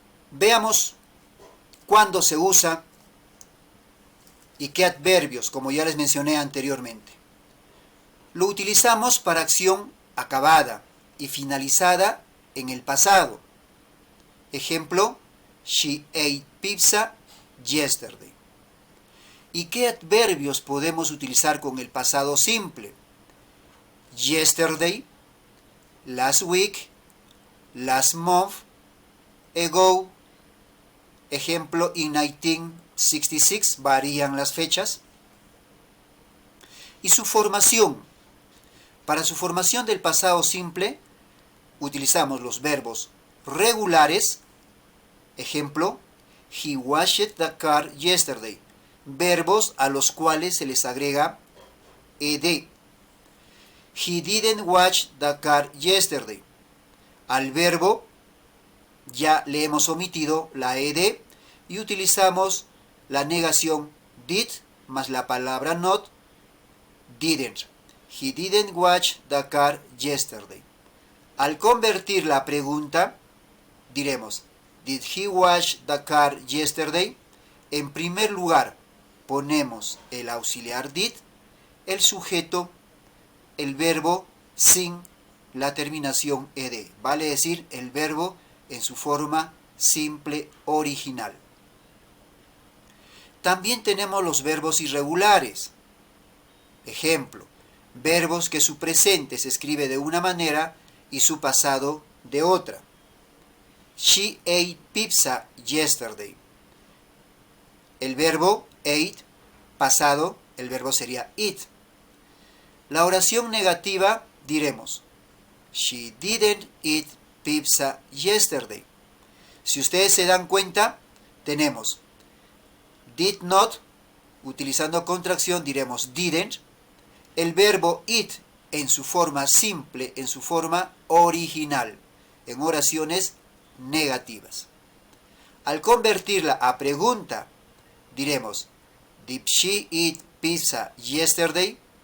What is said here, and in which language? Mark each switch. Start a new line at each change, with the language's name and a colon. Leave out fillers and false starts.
Spanish: Veamos cuándo se usa y qué adverbios, como ya les mencioné anteriormente. Lo utilizamos para acción acabada y finalizada en el pasado.
English: Ejemplo, she ate pizza yesterday.
Spanish: ¿Y qué adverbios podemos utilizar con el pasado simple?
English: Yesterday, last week, last month, ago.
Spanish: Ejemplo,
English: in 1966,
Spanish: varían las fechas. Y su formación. Para su formación del pasado simple, utilizamos los verbos regulares.
English: Ejemplo, he washed the car yesterday.
Spanish: Verbos a los cuales se les agrega ed.
English: He didn't wash the car yesterday.
Spanish: Al verbo ya le hemos omitido la ed y utilizamos la negación did más la palabra not, didn't.
English: He didn't wash the car yesterday.
Spanish: Al convertir la pregunta, diremos,
English: did he wash the car yesterday?
Spanish: En primer lugar, ponemos el auxiliar did, el sujeto, el verbo sin la terminación ed, vale decir el verbo en su forma simple original. También tenemos los verbos irregulares. Ejemplo, verbos que su presente se escribe de una manera y su pasado de otra.
English: She ate pizza yesterday.
Spanish: El verbo ate, pasado, el verbo sería eat. La oración negativa diremos,
English: she didn't eat pizza yesterday.
Spanish: Si ustedes se dan cuenta, tenemos did not, utilizando contracción diremos didn't. El verbo eat en su forma simple, en su forma original, en oraciones negativas. Al convertirla a pregunta, diremos,
English: did she eat pizza yesterday?